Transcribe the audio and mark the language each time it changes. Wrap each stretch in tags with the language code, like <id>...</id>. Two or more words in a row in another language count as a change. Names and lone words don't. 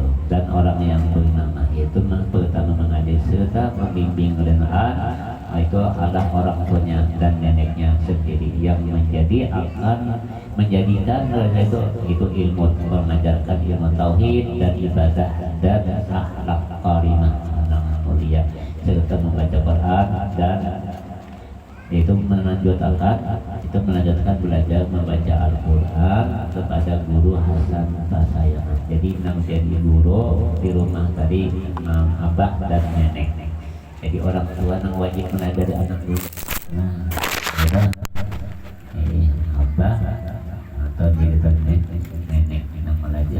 <id>Dan orang yang bernama itu pertama mengajar serta membimbing Quran itu adalah orang tuanya dan neneknya sendiri yang akan menjadikan itu ilmu, mengajarkan ilmu tauhid dan ibadah dan akhlak karimah yang mulia serta membaca Quran dan itu melanjutkan belajar membaca Al-Quran kepada guru Hasan Pasayang.</id> <bjn>Jadi nang jadi guru di rumah tadi abah dan nenek. Jadi orang tua nang wajib mengajari anak dulu. Nah, ya abah atau di dekat nenek nang melajari.</bjn>